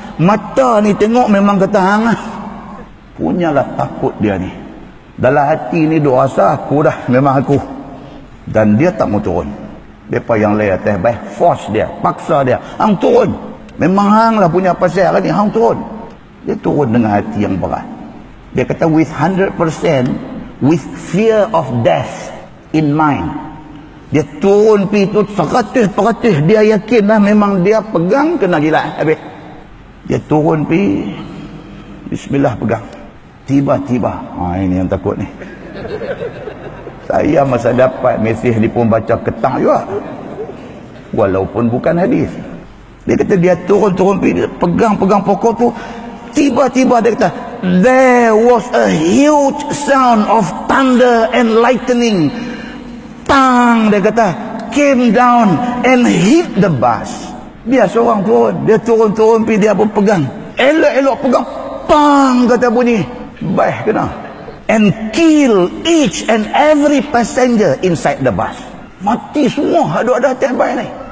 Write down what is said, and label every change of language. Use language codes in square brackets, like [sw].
[ms] Mata ni tengok memang kata hang lah. Punyalah takut dia ni. Dalam hati ni duk rasa aku dah, memang aku. Dan dia tak mau turun. Depa yang lain atas bas force dia, paksa dia, hang turun. Memang hang lah punya pasal ni, hang turun. Dia turun dengan hati yang berat. Dia kata [en] with 100% with fear of death in mind. [ms] Dia turun pergi tu 100%, dia yakin lah memang dia pegang kena gila habis. Dia turun pergi, bismillah pegang. Tiba-tiba, ini yang takut ni. Saya masa dapat mesej ni pun baca ketang juga, walaupun bukan hadis. Dia kata dia turun pergi, pegang pokok tu. Tiba-tiba dia kata, [en] there was a huge sound of thunder and lightning. Tang, [ms] dia kata, [en] came down and hit the bus. [ms] Dia seorang turun, dia turun pergi, dia pun pegang. Elok-elok pegang, pang kata bunyi. Bas kena. [en] And kill each and every passenger inside the bus. [ms] Mati semua ada atas bas ni.